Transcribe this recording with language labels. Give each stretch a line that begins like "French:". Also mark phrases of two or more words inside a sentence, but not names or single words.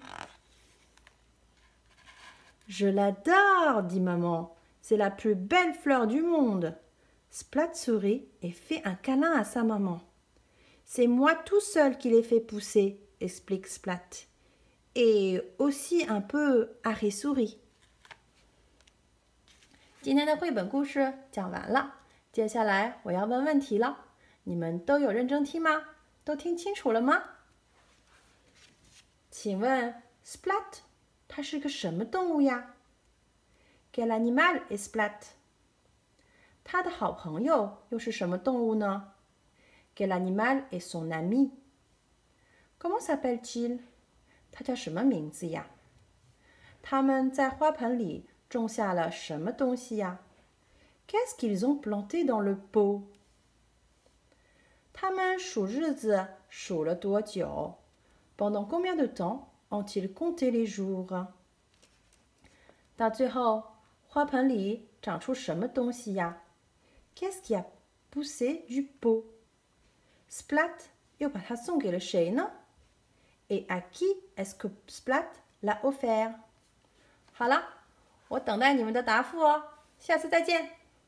French: « Je l'adore, dit maman. C'est la plus belle fleur du monde. » Splat sourit et fait un câlin à sa maman. « C'est moi tout seul qui l'ai fait pousser, » explique Splat. Et aussi un peu Harry sourit.
Chinese: 今天的绘本故事讲完了，接下来我要问问题了，你们都有认真听吗？都听清楚了吗？请问 Splat 它是个什么动物呀？
French: Quel animal est Splat？
Chinese: 它的好朋友又是什么动物呢
French: Quel animal est son ami? Comment s'appelle-t-il?
Chinese: 他叫什么名字呀？他们在花盆里种下了什么东西呀？
French: Qu'est-ce qu'ils ont planté dans le pot?
Chinese: 他们数日子数了多久？
French: Pendant combien de temps ont-ils compté les jours?
Chinese: 到最后，花盆里长出什么东西呀？
French: Qu'est-ce qui a poussé du pot?
Chinese: Splat 又把它送给了谁呢？
French: Et à qui est-ce que Splat l'a offert?
Chinese: 好了，我等待你们的答复哦，下次再见。